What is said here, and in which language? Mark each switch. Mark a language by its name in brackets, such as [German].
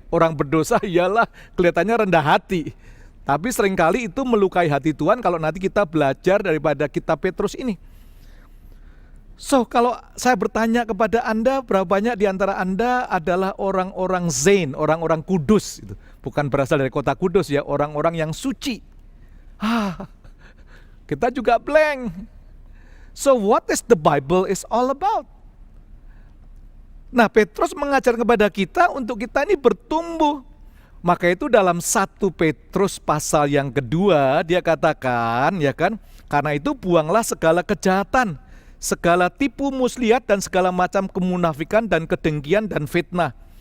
[Indonesian] Orang berdosa iyalah kelihatannya rendah hati. Tapi seringkali itu melukai hati Tuhan kalau nanti kita belajar daripada kitab Petrus ini. So, kalau saya bertanya kepada Anda, berapa banyak di antara Anda adalah orang-orang Zain, orang-orang kudus? Bukan berasal dari kota Kudus ya, orang-orang yang suci. Kita juga blank. [English] So, what is the Bible is all about? [Indonesian] Nah, Petrus mengajar kepada kita untuk kita ini bertumbuh. Maka itu dalam 1 Petrus pasal yang kedua, dia katakan, ya kan, karena itu buanglah segala kejahatan, segala tipu muslihat dan segala macam kemunafikan dan kedengkian dan fitnah.